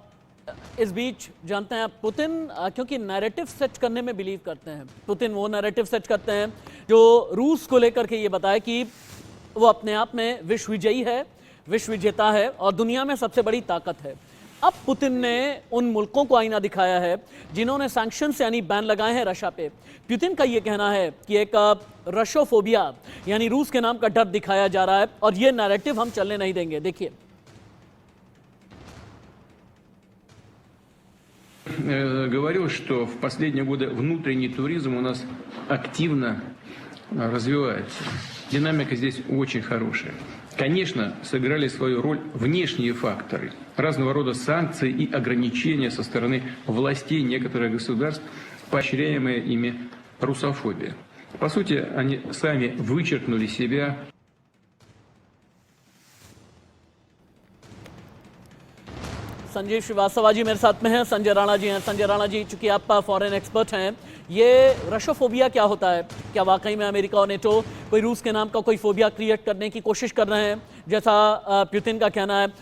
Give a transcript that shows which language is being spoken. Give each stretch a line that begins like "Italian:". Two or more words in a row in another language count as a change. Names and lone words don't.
Hindi: इस बीच जानते हैं पुतिन क्योंकि
English: narrative set
Hindi: करने में बिलीव करते हैं, पुतिन वो
English: narrative set
Hindi: करते हैं जो रूस को लेकर के ये बताए कि वो अपने आप में विश्व विजयी है, विश्व विजेता है और दुनिया में सबसे बड़ी ताकत है। अब पुतिन ने उन मुल्कों को आईना दिखाया है जिन्होंने सैंक्शंस यानी बैन लगाए हैं रशिया पे। पुतिन का ये कहना है कि एक रशियोफोबिया यानी रूस के नाम का डर दिखाया जा रहा है और ये नैरेटिव हम चलने नहीं देंगे। देखिए,
Russian: говорил, что в последние годы внутренний туризм у нас активно развивается. Динамика здесь очень хорошая. Конечно, сыграли свою роль внешние факторы. Разного рода санкции и ограничения со стороны властей некоторых государств, поощряемая ими русофобия. По сути, они сами вычеркнули себя.
Hindi: संजीव श्रीवास्तव जी मेरे साथ में हैं, संजय राणा जी हैं। संजय राणा जी, चूंकि आप
English: foreign expert
Hindi: हैं, ये रशियोफोबिया क्या होता है? क्या वाकई में अमेरिका और नेटो कोई रूस के नाम का कोई
English: phobia create
Hindi: करने की कोशिश कर रहे हैं जैसा पुतिन का कहना है?